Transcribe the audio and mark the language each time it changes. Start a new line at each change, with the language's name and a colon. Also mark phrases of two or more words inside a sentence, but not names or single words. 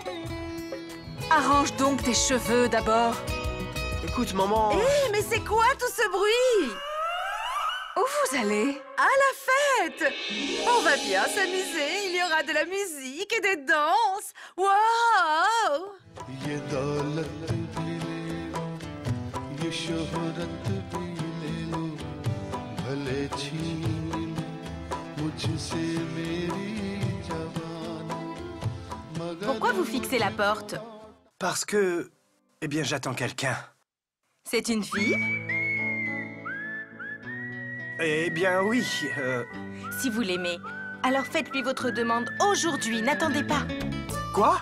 French: Arrange donc tes cheveux d'abord. Écoute, maman... Hé, mais c'est quoi tout ce bruit? Où vous allez? À la fête! On va bien s'amuser, il y aura de la musique et des danses. Waouh!
Hindi: ये दौलत भी ले लो, ये शोहरत भी ले लो, भले छीन मुझसे मेरी जवानी, मगर
French: Pourquoi vous fixez la porte? Parce que... Eh bien, j'attends quelqu'un. C'est une fille? Eh bien, oui, Si vous l'aimez, alors faites-lui votre demande aujourd'hui, n'attendez pas. Quoi?